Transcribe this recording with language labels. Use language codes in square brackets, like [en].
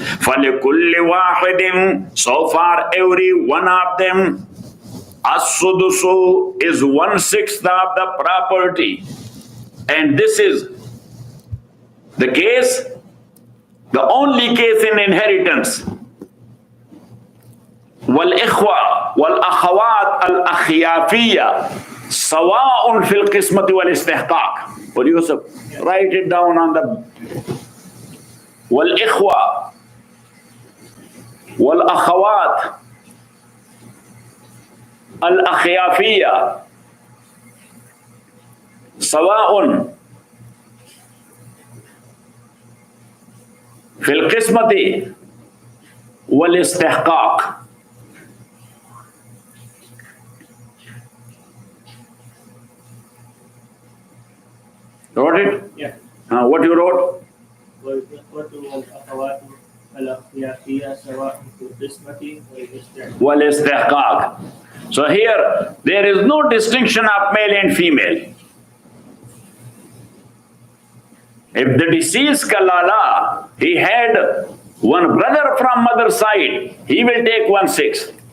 [ar] فلكل واحد, [en] so far every one of them, as-sudusu is 1/6 of the property. And this is the case, the only case in inheritance. [ar] والإخوة والأخوات الأخيافية سواء في القسمة والاستحقاق. [en] But Yusuf, write it down on the [ar] والإخوة والأخوات الأخيافية سواء في القسمة والاستحقاق. [en] Wrote it? Yeah. What you wrote? [ar] والإخوة والأخوات الأخلاقية سواء في القسمة والاستحقاق. والاستحقاق. [en] So here there is no distinction of male and female. If the deceased Kalala, he had one brother from mother's side, he will take 1/6.